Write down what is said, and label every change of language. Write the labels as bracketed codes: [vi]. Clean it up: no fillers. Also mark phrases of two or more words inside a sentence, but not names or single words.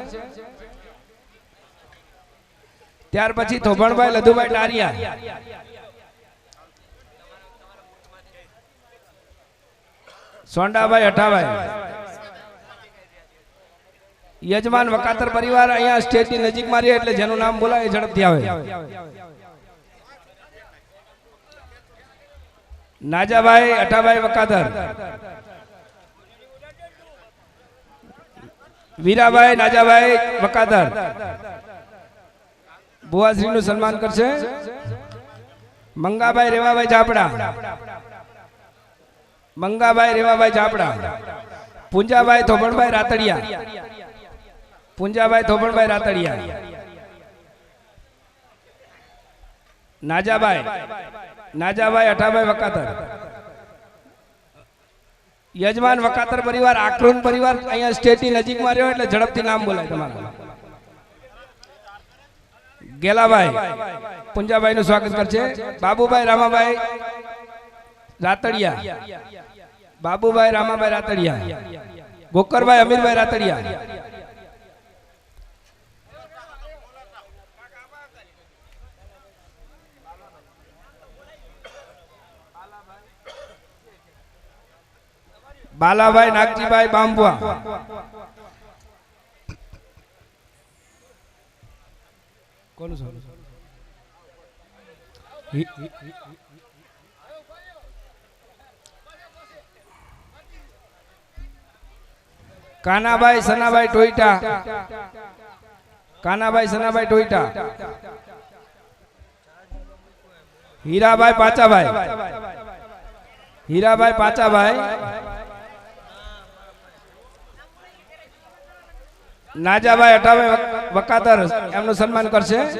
[gu] ત્યાર પછી થોભણભાઈ લધુભાઈ ટારિયા, સોંડાભાઈ અઠાભાઈ, યજમાન વકાતર પરિવાર અહીંયા સ્ટેજ ની નજીક માં રહે એટલે જેનું નામ બોલાય ઝડપથી આવે। નાજાભાઈ અઠાભાઈ વકાતર, વીરાભાઈ નાજાભાઈ વકાતર બુઆશ્રી નું સન્માન કરશે। મંગાભાઈ રેવાભાઈ ઝાપડા, મંગાભાઈ રેવાભાઈ ઝાપડા, પુંજાભાઈ થોબણભાઈ રાતડિયા, પુંજાભાઈ થોબણભાઈ રાતડિયા, નાજાભાઈ નાજાભાઈ અઠાભાઈ વકાતર, યજમાન વકાતર પરિવાર આક્રોન પરિવાર અહીંયા સ્ટેજ ની નજીક માં રહ્યો એટલે ઝડપથી નામ બોલાય તમારું। ગેલાભાઈ પુંજાભાઈ નું સ્વાગત કરે છે। बाबूभाई रामाभाई रातड़िया, बाबूभाई रामाभाई रातड़िया, गोकरभाई अमीरभाई रातड़िया, बालाभाई नागजीभाई बांबुआ, [hi] कौन सा [gu] કાનાભાઈ સનાભાઈ ટોઈટા, કાનાભાઈ સનાભાઈ ટોઈટા, હીરાભાઈ પાચાભાઈ, હીરાભાઈ પાચાભાઈ, નાજાભાઈ અઠાભાઈ વકાતર એમનું સન્માન કરશે।